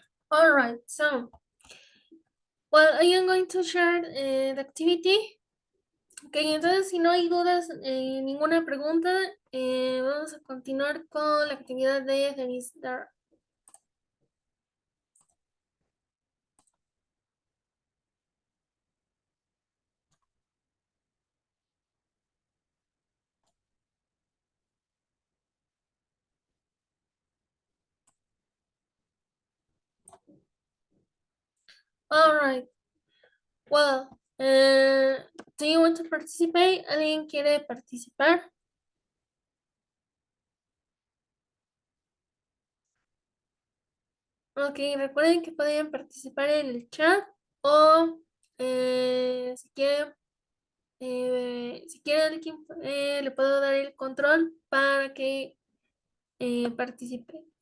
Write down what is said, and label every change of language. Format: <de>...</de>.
<en>All right, so, well, I am going to share the activity.</en> <es>Ok, entonces si no hay dudas, ninguna pregunta, vamos a continuar con la actividad de Denise Dar.</es> <en>All right. Well, do you want to participate?</en> <es>¿Alguien quiere participar? Ok, recuerden que pueden participar en el chat o si quieren alguien, le puedo dar el control para que participe.</es>